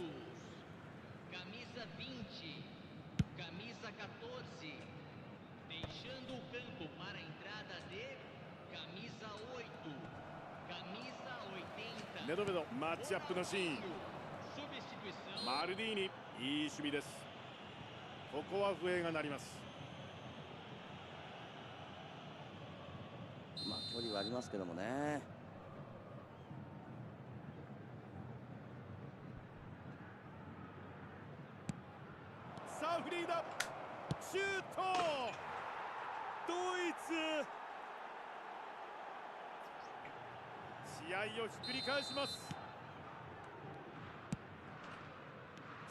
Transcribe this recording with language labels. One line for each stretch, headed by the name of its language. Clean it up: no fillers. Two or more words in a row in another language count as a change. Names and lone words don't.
Portuguese: Camisa 20, camisa 14, deixando o campo para a entrada de camisa 8, camisa 80.
Japanese: ネドベド、マッチアップのシーン。
Portuguese: Substituição.
Japanese: マルディーニ、いい守備です。ここは笛が鳴ります。まあ距離はありますけどもね。さあフリーだ、シュート、ドイツ、試合をひっくり返します。